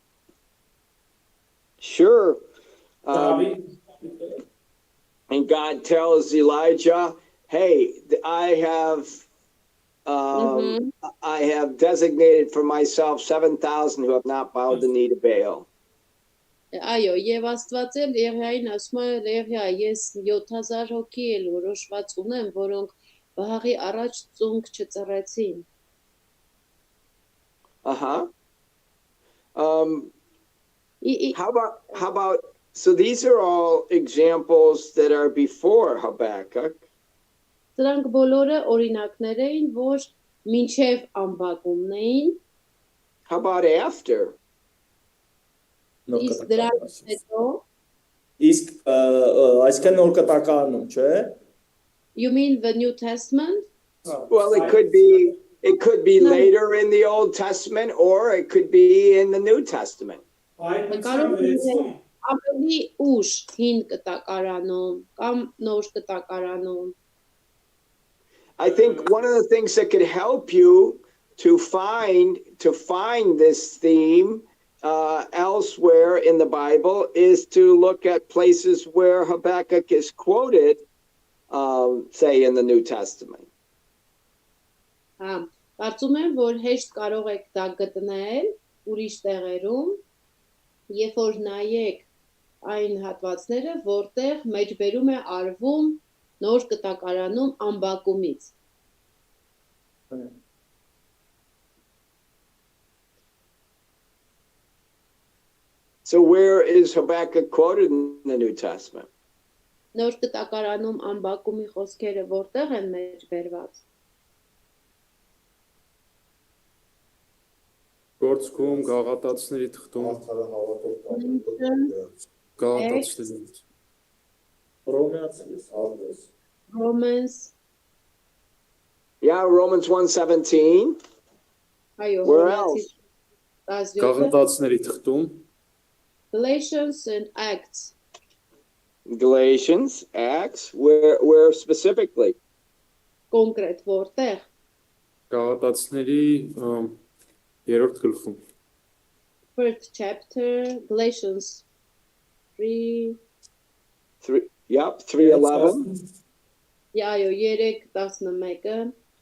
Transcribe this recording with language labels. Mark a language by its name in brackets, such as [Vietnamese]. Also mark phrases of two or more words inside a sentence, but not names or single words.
[English] Sure. And God tells Elijah, hey, I have designated for myself 7,000 who have not bowed the knee to Baal. [Armenian] Այո, եւ Աստված էլ Եղիային ասում է, Եղիա, ես 7000 հոգի էլ որոշված ունեմ, որոնք Բաղի առաջ ծունկ չծռեցին։ [English] How about, so these are all examples that are before Habakkuk. [Armenian] Դրանք բոլորը օրինակներ էին, որ մինչև ամբակումն էին։ [English] How about after? [Armenian] Իսկ դրանից հետո Իսկ այսքան նոր կտակարանում, չէ։ [English] You mean the New Testament? Well, it could be later in the Old Testament, or it could be in the New Testament. [Armenian] Ավելի ուշ հին կտակարանում կամ նոր կտակարանում։ [English] I think one of the things that could help you to find this theme elsewhere in the Bible is to look at places where Habakkuk is quoted, say in the New Testament. [Armenian] Կարծում եմ, որ հեշտ կարող եք դա գտնել ուրիշ տեղերում, երբ որ նայեք այն հատվածները, որտեղ մեջբերում է արվում նոր կտակարանում ամբակումից։ [English] So where is Habakkuk quoted in the New Testament? [Armenian] Նոր կտակարանում ամբակումի խոսքերը որտեղ են մեջբերված։ Գործքում գաղատացների թղթում գաղատացների [English] Romans. Yeah, Romans 1:17. [Armenian] Այո, [English] Where else? [Armenian] գաղատացների թղթում [English] Galatians and Acts. Galatians, Acts, where specifically? [Armenian] Կոնկրետ որտեղ։ գաղատացների երրորդ գլխում [English] First chapter, Galatians 3. 3:11. [Armenian] Այո, 3:11-ը։